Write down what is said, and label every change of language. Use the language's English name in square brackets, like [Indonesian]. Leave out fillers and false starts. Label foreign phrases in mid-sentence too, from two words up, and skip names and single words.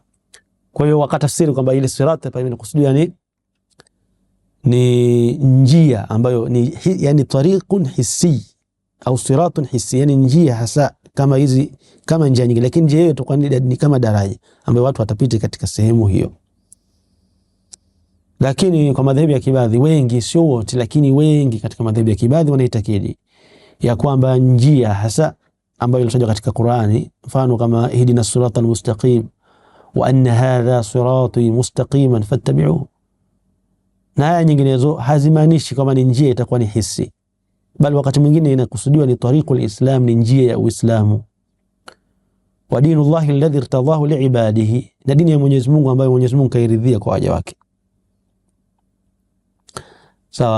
[Swahili] Kwa hiyo wakatafsiri kwamba ile sirata pale inakusudia ni njia ambayo ni yani [Arabic] طريق حسي [Swahili] au [Arabic] صراط حسي, [Swahili] yani njia hasa kama hizi, kama njia nyingine, lakini njia hiyo itakuwa ni kama daraja ambayo watu watapita katika sehemu hiyo. Lakini kwa madhehebu ya Kibadhi wengi, sio wote, lakini wengi katika madhehebu ya Kibadhi wanaitakidi ya kwamba njia hasa ambayo ilitajwa katika Qur'ani, mfano kama [Arabic] اهدنا الصراط المستقيم وأن هذا صراطي مستقيما فاتبعوه, [Swahili] na aya nyinginezo hazimaanishi kama ni njia itakuwa ni hisi, bali wakati mwingine inakusudiwa ni [Arabic] طريق الإسلام, [Swahili] ni njia ya Uislamu. [Arabic] ودين الله الذي ارتضاه لعباده, [Swahili] na dini ya Mwenyezi Mungu ambayo Mwenyezi Mungu kairidhia kwa waja wake. Sawa.